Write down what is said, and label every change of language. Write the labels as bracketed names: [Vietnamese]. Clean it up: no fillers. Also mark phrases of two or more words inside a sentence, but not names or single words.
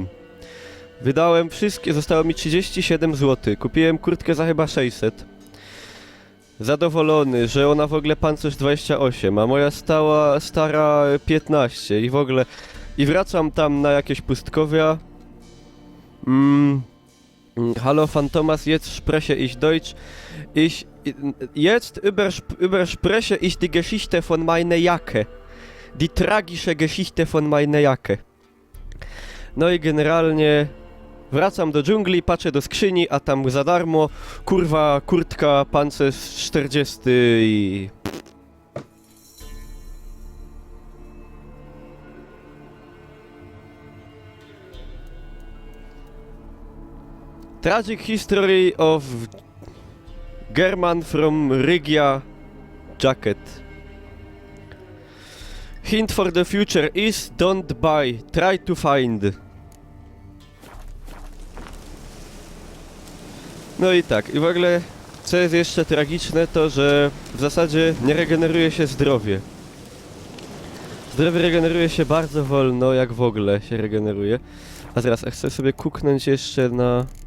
[Polish] Wydałem wszystkie, zostało mi 37 zł. Kupiłem kurtkę za chyba 600. Zadowolony, że ona w ogóle pancerz 28, a moja stara 15 i w ogóle... I wracam tam na jakieś pustkowia. [German] Hallo Phantomas, jetzt spreche ich Deutsch. Jetzt überspreche ich die Geschichte von meiner Jacke. Die tragische Geschichte von meiner Jacke. [Polish] No i generalnie wracam do dżungli, patrzę do skrzyni, a tam za darmo kurwa kurtka pancerz 40 i... [English] Tragic history of German from Rygia jacket. Hint for the future is don't buy, try to find. [Polish] No i tak, i w ogóle co jest jeszcze tragiczne, to że w zasadzie nie regeneruje się zdrowie. Zdrowie regeneruje się bardzo wolno, jak w ogóle się regeneruje. A zaraz, chcę sobie kuknąć jeszcze na...